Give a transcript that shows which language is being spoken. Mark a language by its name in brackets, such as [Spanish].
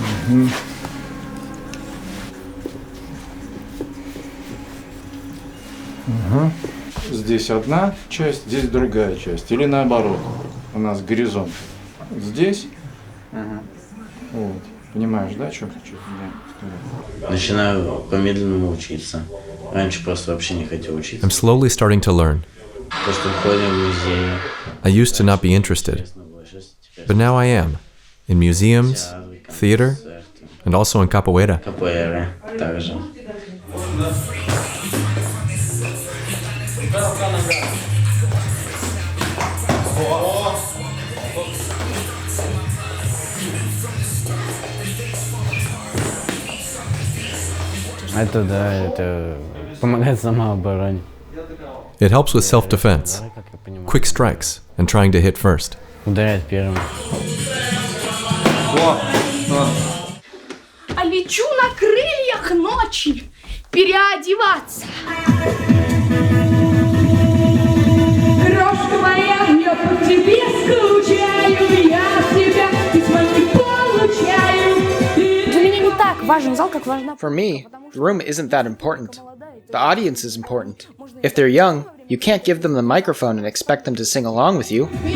[Russian] Угу. Угу. Здесь одна часть, здесь другая часть. Или наоборот. У нас горизонт. Здесь. Вот. Понимаешь, да, что хочу? Начинаю по-медленному учиться. Раньше просто вообще не хотел учиться. [English] I'm slowly starting to learn. [Russian] Просто ходим в музеи. [English] I used to not be interested, but now I am. In museums, theater, and also in capoeira. [Russian] Capoeira также. Это да, это помогает самообороне. [English] It helps with self-defense, quick strikes, and trying to hit first. [Russian] Ударять первым. А лечу на крыльях ночи переодеваться. Крошка моя, я по тебе скучаю, я от тебя письма не получаю. Для меня не так важен зал, как важна. [English] For me, the room isn't that important. The audience is important. If they're young, you can't give them the microphone and expect them to sing along with you.